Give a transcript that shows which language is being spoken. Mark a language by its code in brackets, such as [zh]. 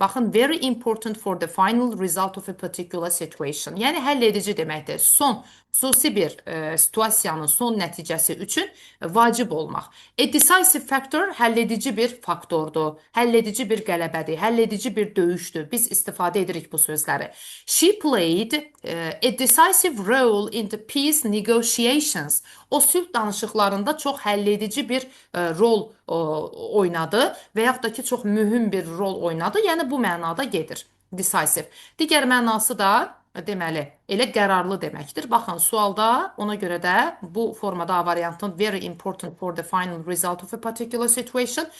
[az] Baxın, [en] very important for the final result of a particular situation. [az] Yəni, həlledici deməkdir. Son, xüsusi bir situasiyanın son nəticəsi üçün vacib olmaq. A decisive factor həlledici bir faktordur. Həlledici bir qələbədir. Həlledici bir döyüşdür. Biz istifadə edirik bu sözləri. [en] She played a decisive role in the peace negotiations. [az] O sülh danışıqlarında çox həlledici bir rol oynadı və yaxud da ki, çox mühüm bir rol oynadı. Yəni, bu mənada gedir. Decisive. Digər mənası da, deməli, elə qərarlı deməkdir. Baxın, sualda ona görə də bu formada A variantın [en] very important for the final result of a particular situation.